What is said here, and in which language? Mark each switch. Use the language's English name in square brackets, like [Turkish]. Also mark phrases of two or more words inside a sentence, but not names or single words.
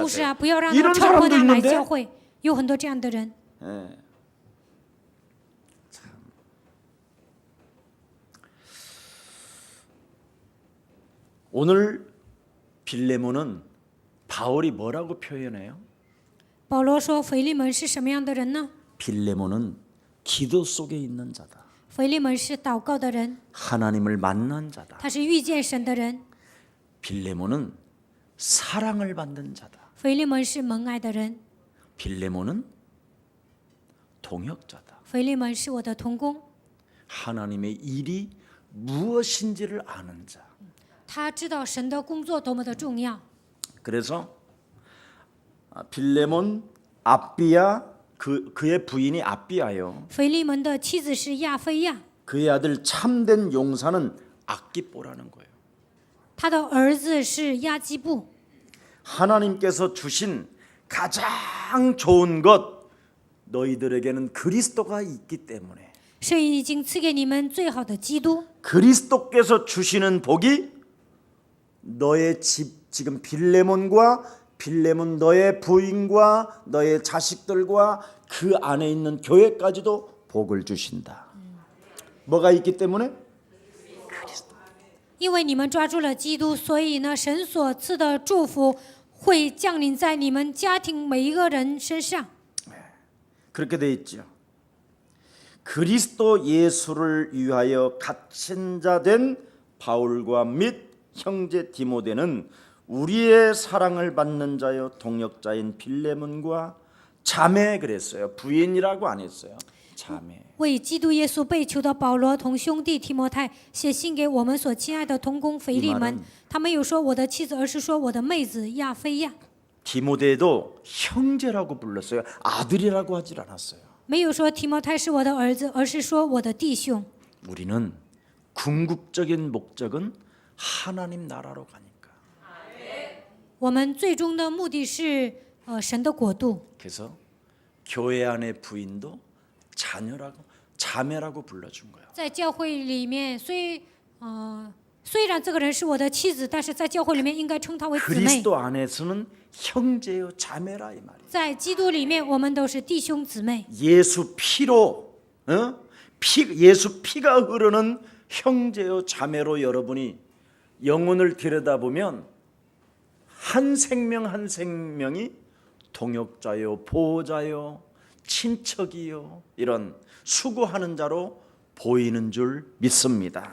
[Chinese] 牧师啊， [Korean] 하세요. [Chinese] 不要让他 [Korean] 이런 [Chinese] 超过 [Korean] 사람도 [Chinese] 他来 [Korean] 있는데 [Chinese] 教会。有很多这样的人。 [Korean] 오늘 빌레몬은 바울이 뭐라고 표현해요? [Chinese] 保罗说，腓利门是什么样的人呢？ [Korean] 빌레몬은 기도 속에 있는 자다. [Chinese] 腓利门是祷告的人， [Korean] 하나님을 만난 자다. [Chinese] 他是遇见神的人。 [Korean] 빌레몬은 사랑을 받는 자다. [Chinese] 腓利门是蒙爱的人， [Korean] 빌레몬은 동역자다. [Chinese] 腓利门是我的同工， [Korean] 하나님의 일이 무엇인지를 아는 자. [Chinese] 他知道神的工作多么的重要。 [Korean] 그래서 빌레몬 아비야 그의 부인이 아비야요. [Chinese] 腓利门的妻子是亚非亚， [Korean] 그의 아들 참된 용사는 아기뽀라는 거예요. [Chinese] 他的儿子是亚基布。 [Korean] 하나님께서 주신 가장 좋은 것 너희들에게는 그리스도가 있기 때문에 [Chinese] 神已经赐给你们最好的基督， [Korean] 그리스도께서 주시는 복이 너의 집 지금 빌레몬과 빌레몬 너의 부인과 너의 자식들과 그 안에 있는 교회까지도 복을 주신다. 뭐가 있기 때문에? [Chinese] 因为你们抓住了基督，所以呢，神所赐的祝福会降临在你们家庭每一个人身上。 [Korean] 그렇게 돼 있죠. 그리스도 예수를 위하여 갇힌 자 된 바울과 및 형제 디모데는 우리의 사랑을 받는 자여 동역자인 빌레몬과 자매 그랬어요. 부인이라고 안 했어요. 자매. [Chinese] 为基督耶稣被囚的保罗同兄弟提摩太写信给我们所亲爱的同工腓利门，他没有说我的妻子，而是说我的妹子亚菲亚。 [Korean] 디모데도 형제라고 불렀어요. 아들이라고 하질 않았어요. [Chinese] 没有说提摩太是我的儿子，而是说我的弟兄。 [Korean] 우리는 궁극적인 목적은 하나님 나라로 가니까. [Chinese] 我们最终的目的是神的国度。 [Korean] 그래서 교회 안의 부인도 자매라고 불러준 거예요. [Chinese] 在教会里面，虽然这个人是我的妻子，但是在教会里面应该称她为姊妹。 [Korean] 그리스도 안에서는 형제요 자매라 이 말이에요. [Chinese] 在基督里面，我们都是弟兄姊妹。 [Korean] 예수 피로 예수 피가 흐르는 형제요 자매로 여러분이 영혼을 들여다보면 한 생명 한 생명이 동역자요 보호자요 친척이요 이런 수고하는 자로 보이는 줄 믿습니다.